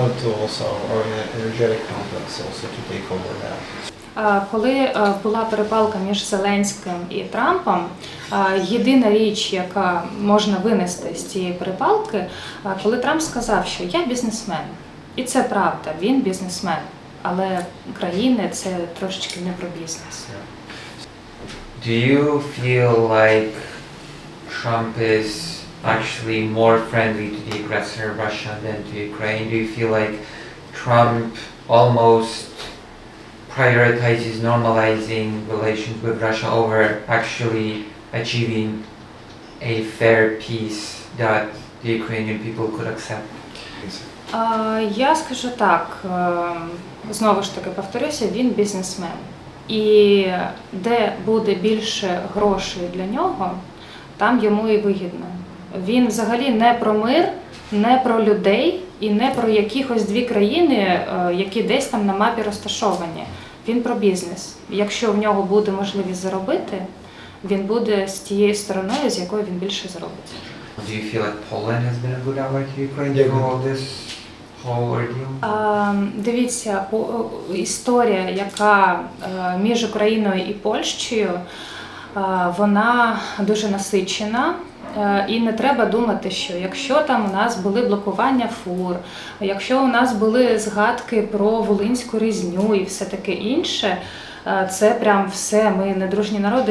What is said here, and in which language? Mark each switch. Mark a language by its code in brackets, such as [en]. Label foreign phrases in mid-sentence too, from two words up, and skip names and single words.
[uk] Коли була перепалка між Зеленським і Трампом, єдина річ, яка можна винести з цієї перепалки, коли Трамп сказав, що я бізнесмен. І це правда, він бізнесмен, але країни – це трошечки не про бізнес. [en] Do you feel like Trump is actually more friendly to the aggressor Russia than to Ukraine? Do you feel like Trump almost prioritizes normalizing relations with Russia over actually achieving a fair peace that the Ukrainian people could accept? [uk] Я скажу так, знову ж таки повторюся, він бізнесмен. І де буде більше грошей для нього, там йому і вигідно. Він взагалі не про мир, не про людей і не про якихось дві країни, які десь там на мапі розташовані. Він про бізнес. Якщо в нього буде можливість заробити, він буде з тією стороною, з якою він більше заробить. [en] Do you feel like Poland has been a good ally to Ukraine through all this whole ordeal? [uk] Дивіться, історія, яка між Україною і Польщею, вона дуже насичена. І не треба думати, що якщо там у нас були блокування фур, якщо у нас були згадки про Волинську різню і все таке інше, це прям все, ми недружні народи.